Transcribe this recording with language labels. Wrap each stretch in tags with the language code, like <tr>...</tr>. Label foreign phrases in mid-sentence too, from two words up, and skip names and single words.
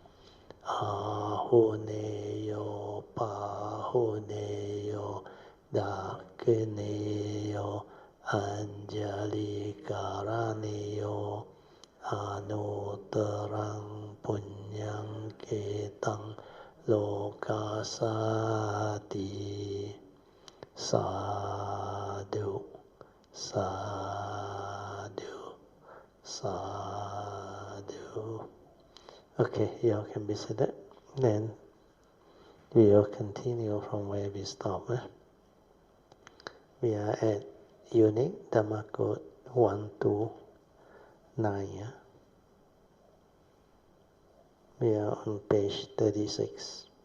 <pi>Ahuneyo pahuneyo dakineyo anjali karaneyo anutarang punyang ketang lokasati sadhu sadhu sadhu.</pi> <en>Okay, you all can be seated. Then we will continue from where we stopped. We are at Unique Dhamma Code 129. We are on page 36.</en>